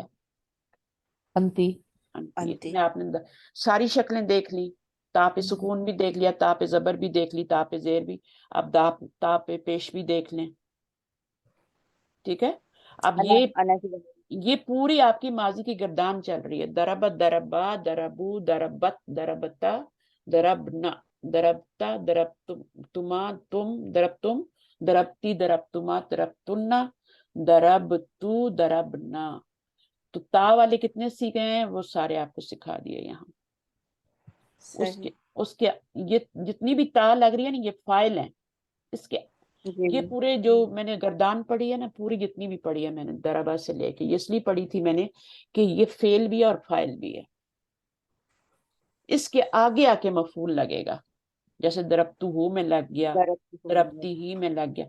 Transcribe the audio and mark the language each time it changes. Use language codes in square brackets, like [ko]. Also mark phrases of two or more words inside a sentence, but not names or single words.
[ur] انتی، انتی۔ انتی، آپ نے ساری شکلیں دیکھ لی، تا پہ سکون بھی دیکھ لیا، تا پہ زبر بھی دیکھ لی، تا پہ زیر بھی، اب تا پہ پیش بھی دیکھ لیں، ٹھیک ہے؟ اب انا کی بجائے یہ پوری آپ کی ماضی کی گردان چل رہی ہے، [ar] دربت دربا دربو دربت دربتا دربنا دربتا دربتما تم دربتم دربتی دربتما دربتنا دربتو دربنا، [ur] تو تا والے کتنے سیکھے ہیں وہ سارے آپ کو سکھا دیے یہاں۔ صحیح، اس کے یہ جتنی بھی تا لگ رہی ہے نا یہ فائل ہیں، اس کے جی یہ پورے جو میں نے گردان پڑھی ہے نا، پوری جتنی بھی پڑھی ہے میں نے دربا سے لے کے، یہ اس لیے پڑھی تھی میں نے کہ یہ فعل بھی ہے اور فائل بھی ہے، اس کے آگے آ کے مفعول لگے گا، جیسے دربتو میں لگ گیا، دربتی ہی میں لگ گیا۔